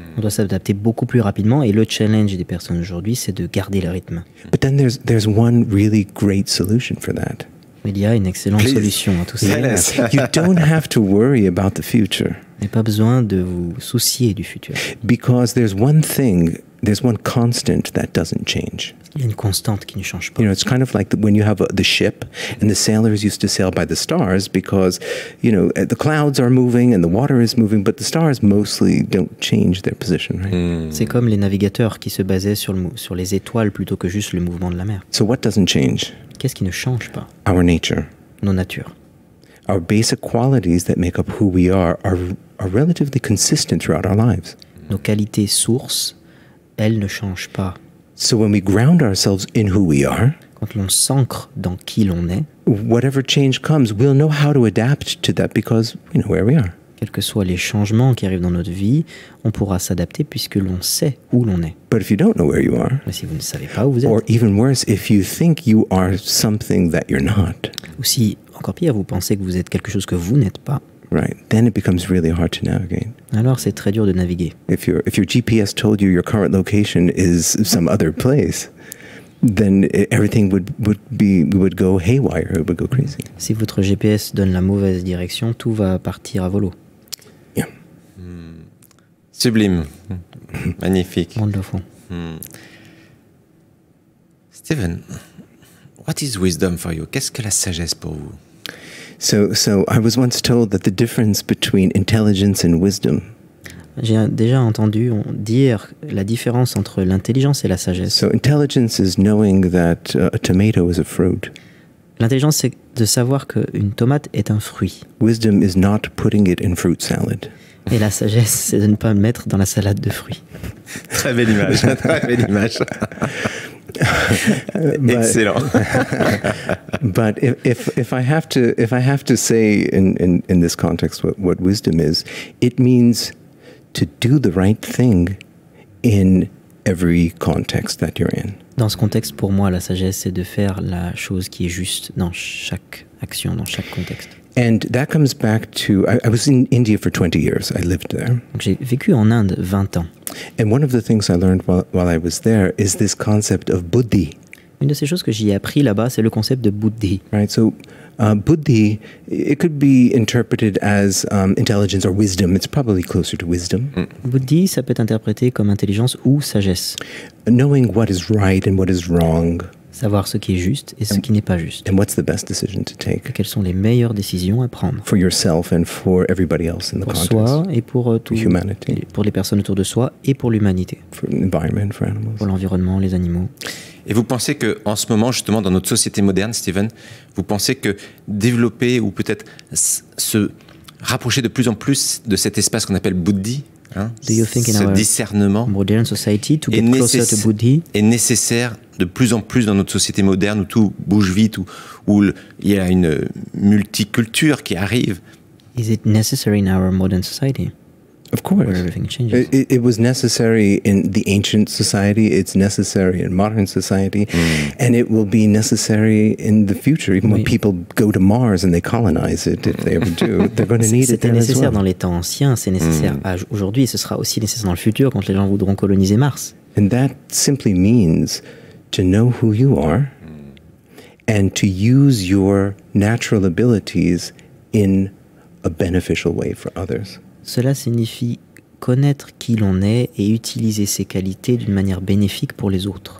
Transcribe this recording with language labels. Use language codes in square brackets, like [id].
[fr] On doit s'adapter beaucoup plus rapidement, et le challenge des personnes aujourd'hui, c'est de garder le rythme. [en] But then there's one really great solution for that. [fr] Il y a une excellente solution à tout ça. [en] You don't have to worry about the future. [fr] Vous n'avez pas besoin de vous soucier du futur. [en] Because there's one thing there's one constant that doesn't change. [fr] Il y a une constante qui ne change pas. [en] You know, it's kind of like when you have the ship, and the sailors used to sail by the stars because, you know, the clouds are moving and the water is moving, but the stars mostly don't change their position, right? [fr] C'est comme les navigateurs qui se basaient sur les étoiles plutôt que juste le mouvement de la mer. [en] So what doesn't change? [fr] Qu'est-ce qui ne change pas? [en] Our nature. [fr] Nos natures. [en] Our basic qualities that make up who we are relatively consistent throughout our lives. [fr] Nos qualités sources, elles ne changent pas. [en] So when we ground ourselves in who we are, [fr] Quand l'on s'ancre dans qui l'on est, [en] whatever change comes, we'll know how to adapt to that because we know where we are. [fr] quels que soient les changements qui arrivent dans notre vie, on pourra s'adapter puisque l'on sait où l'on est. [en] But if you don't know where you are, [fr] Mais si vous ne savez pas où vous êtes, [en] or even worse, if you think you are something that you're not, [fr] ou si, encore pire, vous pensez que vous êtes quelque chose que vous n'êtes pas, [en] right, then it becomes really hard to navigate. [fr] alors c'est très dur de naviguer. [en] If your GPS told you your current location is some other place, then everything would go haywire, it would go crazy. [fr] Si votre GPS donne la mauvaise direction, tout va partir à volo. [en] Yeah. [fr] Sublime. Magnifique. [en] Wonderful. Stephen, what is wisdom for you? [fr] Qu'est-ce que la sagesse pour vous? [en] So I was once told that the difference between intelligence and wisdom. [fr] J'ai déjà entendu dire la différence entre l'intelligence et la sagesse. [en] So intelligence is knowing that a tomato is a fruit. [fr] L'intelligence, c'est de savoir qu'une tomate est un fruit. [en] Wisdom is not putting it in fruit salad. [fr] Et la sagesse, c'est de ne pas le mettre dans la salade de fruits. Très belle image. Très belle image. Excellent. [en] But if I have to say in this context what wisdom is, it means to do the right thing in every context that you're in. [fr] Dans ce contexte, pour moi, la sagesse, c'est de faire la chose qui est juste dans chaque action, dans chaque contexte. [en] And that comes back to, I was in India for 20 years. I lived there. [fr] Donc, j'ai vécu en Inde 20 ans. [en] And one of the things I learned while I was there is this concept of buddhi. [fr] Une de ces choses que j'y ai appris là-bas, c'est le concept de buddhi. [en] Right, so buddhi, it could be interpreted as intelligence or wisdom. It's probably closer to wisdom. [fr] Buddhi, ça peut être interprété comme intelligence ou sagesse. [en] Knowing what is right and what is wrong. [fr] Savoir ce qui est juste et ce qui n'est pas juste. [en] And what's the best decision to take. [fr] Quelles sont les meilleures décisions à prendre. [en] For yourself and for everybody else in the [fr] pour [en] context. [fr] soi et pour [en] humanity. [fr] Pour les personnes autour de soi et pour l'humanité. [en] For the environment, for animals. [fr] Pour l'environnement, les animaux. Et vous pensez qu'en ce moment, justement, dans notre société moderne, Stephen, vous pensez que développer ou peut-être se rapprocher de plus en plus de cet espace qu'on appelle buddhi, hein, ce discernement [en] modern society to get closer to buddhi [fr] est nécessaire de plus en plus dans notre société moderne où tout bouge vite, où il y a une multiculture qui arrive? [en] Is it necessary in our modern society? Of course. Where everything changes. It was necessary in the ancient society, it's necessary in modern society, and it will be necessary in the future. Even when people go to Mars and they colonize it, if they ever do, they're going to need it there as well. [fr] C'était nécessaire dans les temps anciens, c'est nécessaire aujourd'hui, et ce sera aussi nécessaire dans le futur quand les gens voudront coloniser Mars. [en] And that simply means to know who you are and to use your natural abilities in a beneficial way for others. [fr] Cela signifie connaître qui l'on est et utiliser ses qualités d'une manière bénéfique pour les autres.